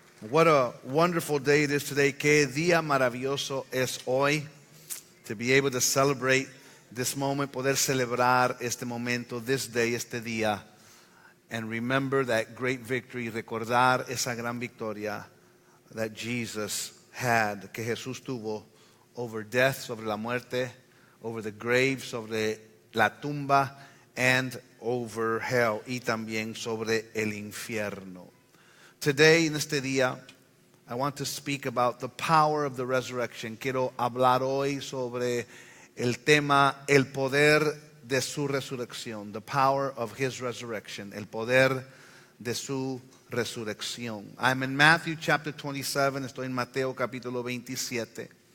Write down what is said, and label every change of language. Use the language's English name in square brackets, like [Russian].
[English] What a wonderful day it is today. [Spanish] Qué día maravilloso es hoy. [English] To be able to celebrate this moment, [Spanish] poder celebrar este momento, [English] this day, [Spanish] este día. [English] And remember that great victory, [Spanish] recordar esa gran victoria [English] that Jesus had, [Spanish] que Jesús tuvo [English] over death, [Spanish] sobre la muerte, [English] over the grave, [Spanish] sobre la tumba, [English] and over hell, [Spanish] y también sobre el infierno. [English] Today, [Spanish] en este día, [English] I want to speak about the power of the resurrection. [Spanish] Quiero hablar hoy sobre el tema, el poder de su resurrección, [English] the power of his resurrection, [Spanish] el poder de su resurrección. [English] I'm in Matthew chapter 27, [Spanish] estoy en Mateo capítulo 27.